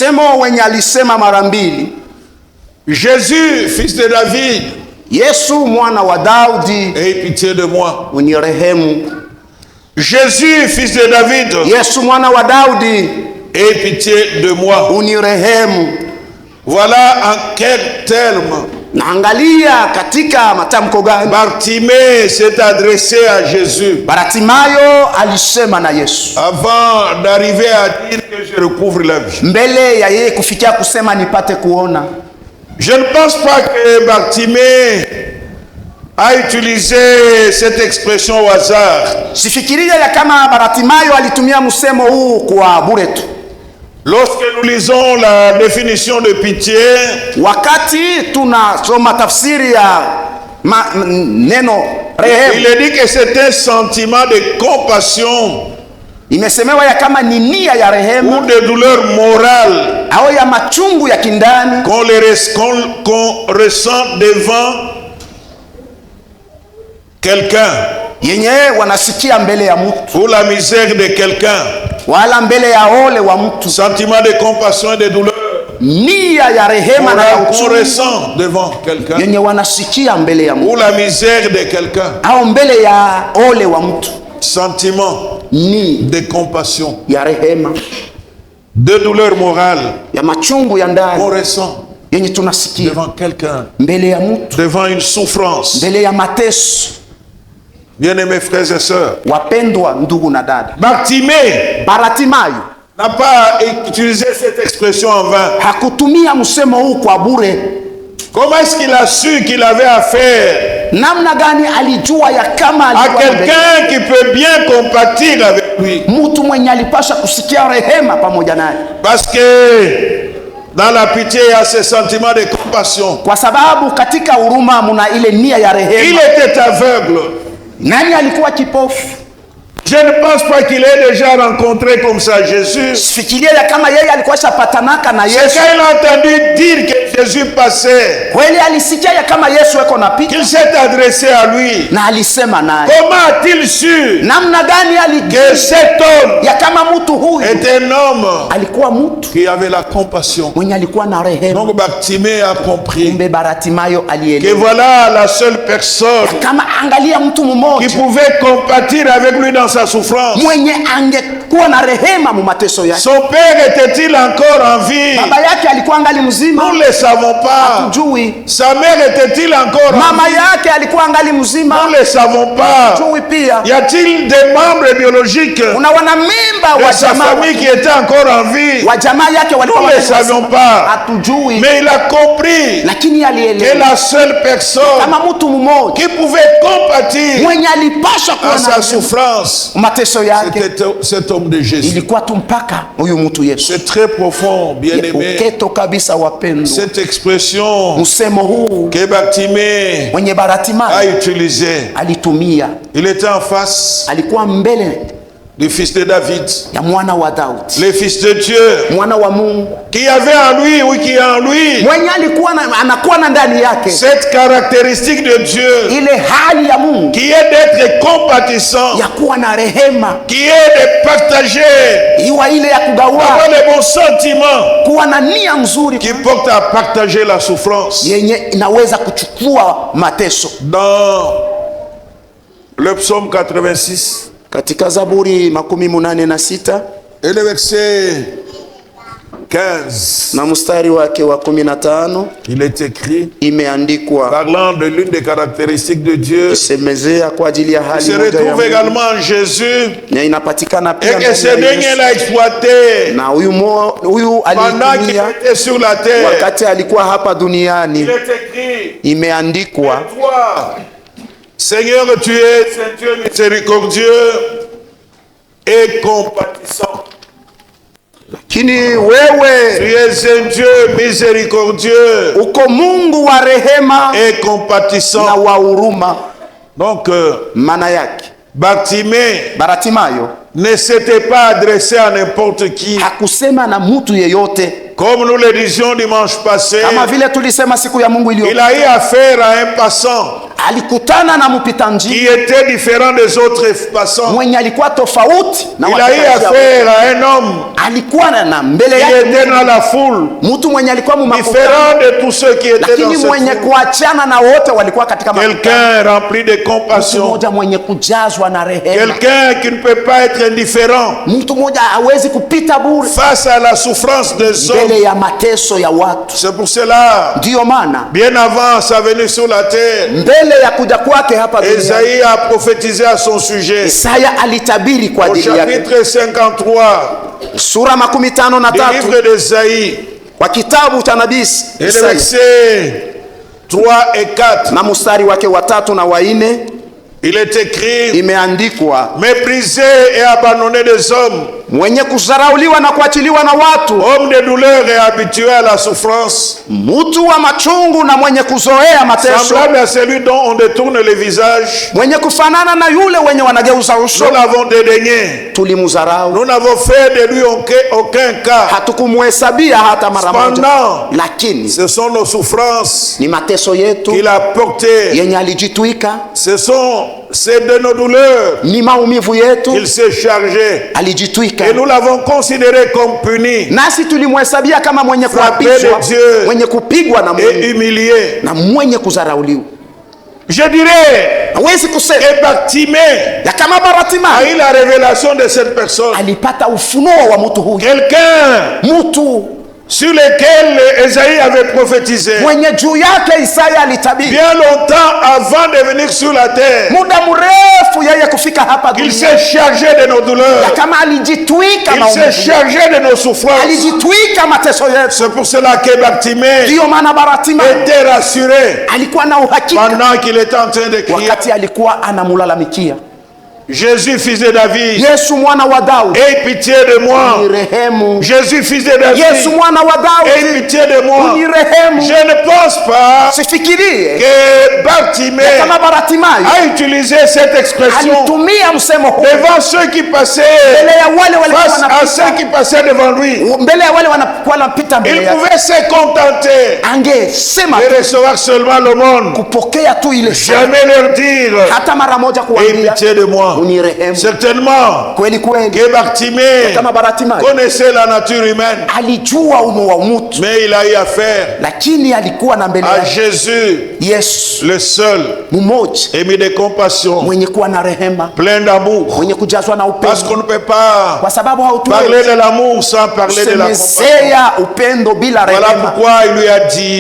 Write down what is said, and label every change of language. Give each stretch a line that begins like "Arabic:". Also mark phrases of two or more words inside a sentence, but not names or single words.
French: Jésus, fils de David, aie pitié de moi. Jésus, fils de David, aie pitié de moi. Voilà en quel terme
Swahili: naangalia katika matamko gani
French: Bartimée s'est adressé à Jésus.
Swahili: Bartimayo alisema na Yesu
French: avant d'arriver à dire que je recouvre la vue.
Swahili: Mbele ya yeye kufikia kusema nipate kuona.
French: Je ne pense pas que Bartimée a utilisé cette expression au hasard.
Swahili: Sifikiria ya kama Bartimayo alitumia msemo huu kwa bure tu.
French: Lorsque nous lisons la définition de pitié,
Swahili: wakati tunasoma tafsiri ya neno rehema,
French: il est dit que c'est un sentiment de compassion,
Swahili: imesemewa ya kama ni nia ya rehema,
French: ou de douleur morale,
Swahili: au ya machungu ya kindani
French: qu'on ressent devant quelqu'un,
Swahili: yenye wanasikia mbele ya mtu,
French: pour la misère de quelqu'un,
Swahili: wala mbele ya ole wa mtu,
French: sentiment de compassion et de douleur,
Swahili: nia ya rehema na ya
French: qu'on
Swahili: uchungu
French: ressent devant quelqu'un,
Swahili: yenye wanasikia mbele ya mtu,
French: pour la misère de quelqu'un,
Swahili: au mbele ya ole wa mtu,
French: sentiment
Swahili: ni
French: de compassion,
Swahili: ya rehema,
French: de douleur morale,
Swahili: ya machungu ya
French: qu'on
Swahili: ndani
French: ressent
Swahili: yenye tunasikia
French: devant quelqu'un,
Swahili: mbele ya mtu,
French: devant une souffrance.
Swahili: mbele ya mateso.
French: Bien-aimés frères et sœurs,
Swahili: Wapendwa ndugu na dada,
French: Bartimée
Swahili: Bartimayo
French: n'a pas utilisé cette expression en vain.
Swahili: hakutumia msemo huu kwa bure.
French: Comment est-ce qu'il a su qu'il avait affaire
Swahili: Namna gani alijua ya kama
French: à
Swahili: alikuwa na
French: quelqu'un qui peut bien compatir avec lui?
Swahili: mtu mwenye alipasha kusikia rehema pamoja naye?
French: Parce que dans la pitié, il y a ce sentiment de compassion.
Swahili: Kwa sababu katika huruma muna ile nia ya
French: Il
Swahili: rehema.
French: était aveugle.
Swahili: Nani alikuwa kipofu?
French: Je ne pense pas qu'il ait déjà rencontré comme ça Jésus.
Swahili: Sifikiria ya kama yeye alikuwa shapatanaka na
French: C'est
Swahili: Yesu.
French: quand il a entendu dire que Jésus passait,
Swahili: Kweli alisikia ya kama Yesu eko napita
French: qu'il s'est adressé à lui.
Swahili: na alisema naye.
French: Comment a-t-il su
Swahili: Namna gani
French: que
Swahili: alijua
French: cet homme
Swahili: ya kama mtu huyu
French: est un homme
Swahili: alikuwa mtu
French: qui avait la compassion?
Swahili: mwenye alikuwa na rehema?
French: Donc Bartimée a compris
Swahili: Kumbe Bartimayo
French: que
Swahili: alielewa
French: voilà la seule personne
Swahili: kama angalia mtu
French: qui
Swahili: mmoja
French: pouvait compatir avec lui dans sa souffrance.
Swahili: mwenye angekuwa na rehema mu mateso yake.
French: Son père était-il encore en vie?
Swahili: Baba yake alikuwa angali mzima?
French: Nous ne le savons pas.
Swahili: Hatujui.
French: Sa mère était-il encore en
Swahili: Mama
French: vie?
Swahili: yake alikuwa angali mzima?
French: Nous ne le savons pas.
Swahili: Hatujui pia.
French: Y a-t-il des membres biologiques
Swahili: Kuna wanamemba
French: de
Swahili: wa
French: sa
Swahili: jamaa
French: famille qui étaient encore en vie?
Swahili: wa jamaa yake walikuwa
French: Nous ne le
Swahili: wazima?
French: savions pas.
Swahili: Hatujui.
French: Mais il a compris
Swahili: Lakini
French: que
Swahili: alielewa
French: la seule personne
Swahili: kama mtu mmoja
French: qui pouvait compatir
Swahili: mwenye alipasha
French: à
Swahili: kuwa
French: sa
Swahili: na
French: souffrance,
Swahili: mateso yake
French: c'était cet homme de Jésus.
Swahili: ilikuwa tu mpaka huyu mtu Yesu.
French: C'est très profond, bien-aimé.
Swahili: Uketo kabisa wapendwa,
French: Cette expression
Swahili: msemo huu
French: que Bartimée
Swahili: mwenye
French: a
Swahili: Bartimayo
French: utilisée,
Swahili: alitumia,
French: il était en face
Swahili: alikuwa mbele
French: du fils de David,
Swahili: ya mwana wa Daudi,
French: le fils de Dieu,
Swahili: mwana wa Mungu,
French: qui avait en lui, ou qui est en lui,
Swahili: mwenye alikuwa anakuwa na ndani yake
French: cette caractéristique de Dieu,
Swahili: ile hali ya Mungu
French: qui est d'être compatissant,
Swahili: ya kuwa na rehema,
French: qui est de partager,
Swahili: iwa ile ya
French: avoir
Swahili: kugawa,
French: les bons sentiments,
Swahili: kuwa na nia nzuri
French: qui porte à partager la souffrance.
Swahili: yenye inaweza kuchukua mateso.
French: Dans le psaume 86,
Swahili: Katika Zaburi 86
French: et le verset 15,
Swahili: na mstari wake wa 15
French: il est écrit,
Swahili: imeandikwa,
French: parlant de l'une des caractéristiques de Dieu,
Swahili: semezea kwa ajili ya
French: il
Swahili: hali
French: se
Swahili: moja ya
French: retrouve
Swahili: Mungu,
French: également en Jésus,
Swahili: na inapatikana
French: et
Swahili: pia
French: que
Swahili: ndani
French: ce
Swahili: ya
French: dernier
Swahili: Yesu.
French: l'a exploité
Swahili: Na huyu
French: pendant qu'il
Swahili: alitumia
French: était sur la terre.
Swahili: wakati alikuwa hapa duniani.
French: Il est écrit,
Swahili: Imeandikwa,
French: toi, Seigneur, tu es un Dieu miséricordieux et compatissant.
Swahili: lakini
French: Tu
Swahili: wewe
French: es un Dieu miséricordieux
Swahili: uko Mungu wa rehema
French: et
Swahili: na
French: compatissant.
Swahili: wa huruma.
French: Donc,
Swahili: Maana yake
French: Bartimée
Swahili: Bartimayo
French: ne s'était pas adressé à n'importe qui.
Swahili: hakusema na mtu yeyote,
French: Comme nous le disions dimanche passé,
Swahili: kama vile tulisema siku ya Mungu
French: il
Swahili: iliyopita.
French: a eu affaire à un passant
Swahili: Alikutana na mpita
French: qui
Swahili: njia
French: était différent des autres passants.
Swahili: mwenye alikuwa tofauti na
French: Il a eu
Swahili: wapita njia.
French: affaire à un homme
Swahili: Alikuwa na mbele
French: qui
Swahili: yake
French: était dans la foule,
Swahili: mtu mwenye alikuwa mumakutano,
French: différent de tous ceux qui étaient dans
Swahili: lakini
French: cette
Swahili: mwenye
French: foule.
Swahili: kuachana na wote walikuwa katika makutano.
French: Quelqu'un rempli de
Swahili: Mtu
French: compassion,
Swahili: mmoja mwenye kujazwa na rehema,
French: quelqu'un qui ne peut pas être indifférent
Swahili: mtu mmoja hawezi kupita bure
French: face à la souffrance des hommes.
Swahili: mbele ya mateso ya watu.
French: C'est pour cela,
Swahili: Ndiyo maana
French: bien avant sa venue sur la terre,
Swahili: mbele ya kuja kwake hapa duniani,
French: Esaïe a prophétisé à son sujet.
Swahili: Isaya alitabiri kwa
French: Au
Swahili: ajili yake.
French: chapitre 53
Swahili: Sura 53
French: du livre d'Esaïe,
Swahili: kwa kitabu cha nabii
French: et le
Swahili: Isaya
French: verset 3 et 4,
Swahili: na mstari wake wa 3 na wa 4
French: il est écrit,
Swahili: imeandikwa,
French: méprisé et abandonné des hommes,
Swahili: mwenye kudharauliwa na kuachiliwa na watu,
French: homme de douleur et habitué à la souffrance,
Swahili: mtu wa machungu na mwenye kuzoea mateso,
French: semblable à celui dont on détourne le visage,
Swahili: mwenye kufanana na yule wenye wanageuza uso,
French: nous l'avons dédaigné.
Swahili: tulimudharau,
French: Nous n'avons fait de lui aucun cas.
Swahili: hatukumuhesabia hata mara moja.
French: Cependant,
Swahili: Lakini
French: ce sont nos souffrances
Swahili: ni mateso yetu
French: qu'il a portées.
Swahili: yenye alijitwika,
French: C'est de nos douleurs
Swahili: ni maumivu yetu
French: qu'il s'est chargé.
Swahili: alijitwika,
French: Et nous l'avons considéré comme puni
Swahili: nasi tulimhesabia kama mwenye kuapishwa, mwenye kupigwa
French: et humilié.
Swahili: na mwenye kudharauliwa.
French: Je dirais
Swahili: Hawezi kusema
French: que Bartimée
Swahili: ya kama Bartimayo
French: a eu la révélation de cette personne.
Swahili: alipata ufunuo wa mtu huyu,
French: Quelqu'un
Swahili: mtu
French: sur lequel Esaïe avait prophétisé
Swahili: mwenye juu yake Isaya alitabiri
French: bien longtemps avant de venir sur la terre.
Swahili: muda mrefu yeye kufika hapa
French: Il
Swahili: duniani,
French: s'est chargé de nos
Swahili: ya
French: douleurs.
Swahili: kama alijitwika
French: Il s'est
Swahili: maumivu,
French: chargé de nos souffrances.
Swahili: alijitwika mateso yetu.
French: C'est pour cela que Bartimée
Swahili: Ndiyo maana Bartimayo
French: était rassuré
Swahili: alikuwa na uhakika
French: pendant qu'il était en train de crier.
Swahili: wakati alikuwa anamulalamikia,
French: Jésus, fils de David,
Swahili: Yesu mwana wa Daudi,
French: aie pitié de moi.
Swahili: unirehemu.
French: Jésus, fils de David,
Swahili: Yesu mwana wa
French: aie
Swahili: Daudi,
French: pitié de moi.
Swahili: unirehemu.
French: Je ne pense pas
Swahili: Sifikirie
French: que Bartimée
Swahili: kama Bartimayo
French: a utilisé cette expression
Swahili: alitumia msemo huu
French: devant ceux qui passaient,
Swahili: mbele ya wale walikuwa
French: face à ceux
Swahili: wanapita,
French: qui passaient devant lui.
Swahili: mbele ya wale wanakuwa wanapita mbele
French: Il
Swahili: yake.
French: pouvait se contenter
Swahili: Angesema
French: de recevoir seulement l'aumône,
Swahili: kupokea tu ile sala,
French: jamais leur dire
Swahili: hata mara moja
French: aie
Swahili: kuambia
French: pitié de moi.
Swahili: unirehemu.
French: Certainement
Swahili: Kweli kweli
French: que Bartimée
Swahili: kama Bartimayo
French: connaissait la nature humaine,
Swahili: alijua umo wa mtu,
French: mais il a eu affaire
Swahili: lakini alikuwa na mbele
French: à
Swahili: yake
French: Jésus,
Swahili: Yesu
French: le seul,
Swahili: mmoja
French: émis de compassion,
Swahili: mwenye kuwa na rehema,
French: plein d'amour.
Swahili: mwenye kujazwa na
French: Parce qu'on
Swahili: upendo,
French: ne peut pas
Swahili: kwa sababu
French: parler
Swahili: hautuwezi
French: de l'amour sans parler de la compassion.
Swahili: kusemezea upendo bila
French: Voilà
Swahili: rehema.
French: pourquoi il lui a dit,